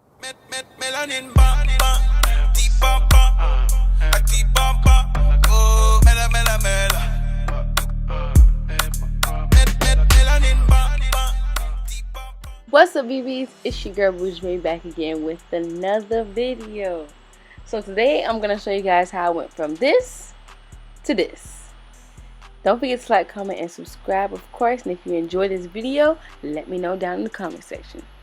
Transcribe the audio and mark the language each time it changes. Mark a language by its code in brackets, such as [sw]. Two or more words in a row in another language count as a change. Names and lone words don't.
[en] Melanin ba ba, di ba ba, di ba ba, oh mela mela mela. Melanin ba ba, di ba ba. What's up, BBs? It's your girl Bougie back again with another video. So today I'm gonna show you guys how I went from this to this. Don't forget to like, comment, and subscribe, of course. And if you enjoyed this video, let me know down in the comment section.